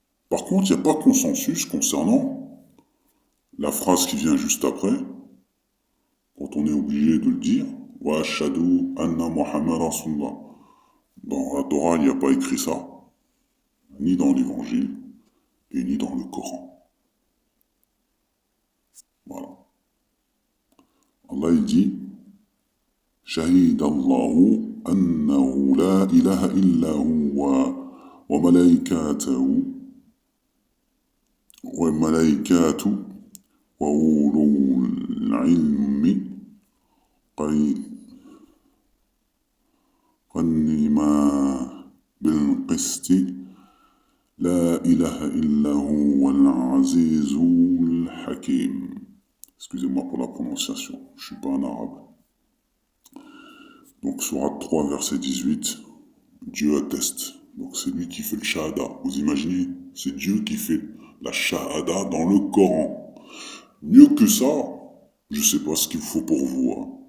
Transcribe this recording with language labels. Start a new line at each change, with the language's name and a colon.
French: Par contre, il n'y a pas consensus concernant la phrase qui vient juste après, quand on est obligé de le dire,
Arabic: wa ashhadu anna Muhammad Rasulullah.
French: Dans la Torah, il n'y a pas écrit ça, ni dans l'Évangile, et ni dans le Coran. Voilà.
Arabic: Allah
French: il dit
Arabic: شهد الله أنه لا إله إلا هو وملائكته وأولو العلم قيما بالقسط لا إله إلا هو العزيز الحكيم.
French: Excusez-moi pour la prononciation, je ne suis pas un arabe. Donc, sourate 3, verset 18, Dieu atteste. Donc c'est lui qui fait le shahada. Vous imaginez? C'est Dieu qui fait la shahada dans le Coran. Mieux que ça, je sais pas ce qu'il faut pour vous. Hein.